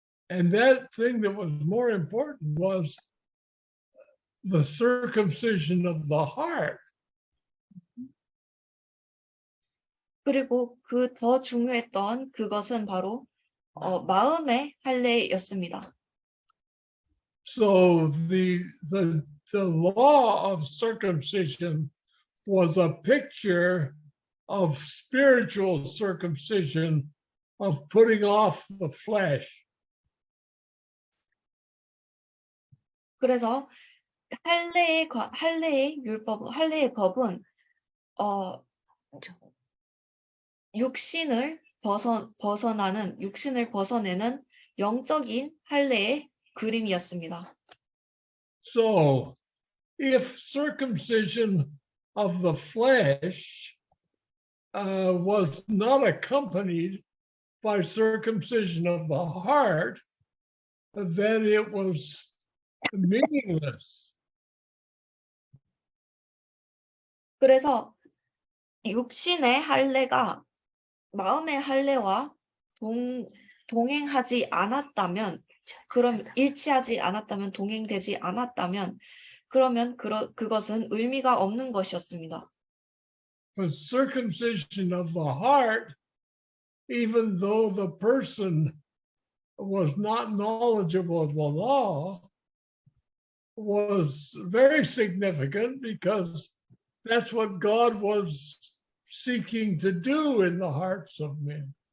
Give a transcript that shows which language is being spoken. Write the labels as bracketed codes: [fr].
[en] And that thing that was more important was the circumcision of the heart. [ko] 그리고 그 더 중요했던 그것은 바로 마음의 할례였습니다. [en] So the law of circumcision was a picture of spiritual circumcision, of putting off the flesh. [ko] 그래서 할례의 법은 육신을 벗어내는 영적인 할례의 그림이었습니다. [en] So if circumcision of the flesh was not accompanied by circumcision of the heart, then it was meaningless. [ko] 그래서 육신의 할례가 마음의 할례와 동행하지 않았다면, 일치하지 않았다면, 동행되지 않았다면, 그러면 그것은 의미가 없는 것이었습니다. [en] But circumcision of the heart, even though the person was not knowledgeable of the law, was very significant because that's what God was seeking to do in the hearts of men.